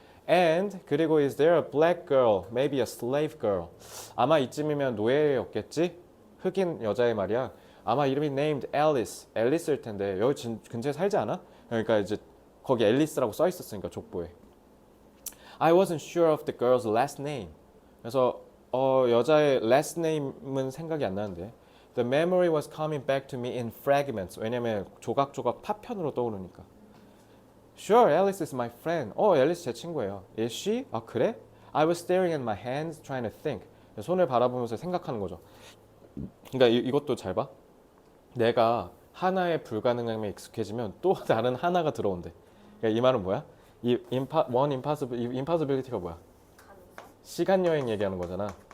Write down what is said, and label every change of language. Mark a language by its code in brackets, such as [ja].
[en] And [ko] 그리고 [en] is there a black girl, maybe a slave girl. [ko] 아마 이쯤이면 노예였겠지? 흑인 여자의 말이야. 아마 이름이 [en] named Alice, [ko] 앨리스일 텐데 여기 근처에 살지 않아? 그러니까 이제 거기 앨리스라고 써 있었으니까 족보에. [en] I wasn't sure of the girl's last name. [ko] 그래서 여자의 last name은 생각이 안 나는데. [en] The memory was coming back to me in fragments. [ko] 왜냐면 조각조각 파편으로 떠오르니까. [en] Sure, Alice is my friend. [ko] 앨리스 제 친구예요. [en] Is she? [ko] 아 그래? [en] I was staring at my hands, trying to think. [ko] 손을 바라보면서 생각하는 거죠. 그러니까 이것도 잘 봐. 내가 하나의 불가능함에 익숙해지면 또 다른 하나가 들어온대. 그러니까 이 말은 뭐야? 이 impossibility가 뭐야? 시간 여행 얘기하는 거잖아.